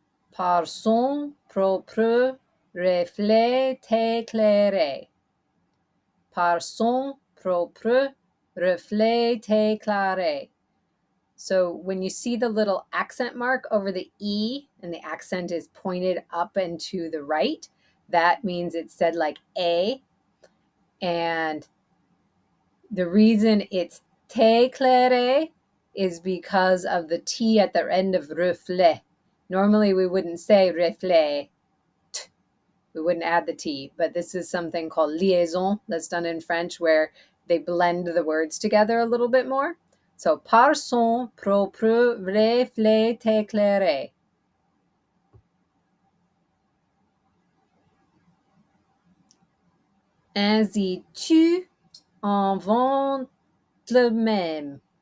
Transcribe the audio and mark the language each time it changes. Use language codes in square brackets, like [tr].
[fr] Par son propre reflet éclairé. Par son propre reflet éclairé. [en] So when you see the little accent mark over the E and the accent is pointed up and to the right, that means it's said like A. And the reason it's t'éclairer is because of the T at the end of reflet. Normally we wouldn't say reflet. We wouldn't add the T, but this is something called liaison that's done in French where they blend the words together a little bit more. So, [fr] par son propre reflet éclairé. Ainsi tu inventes le même.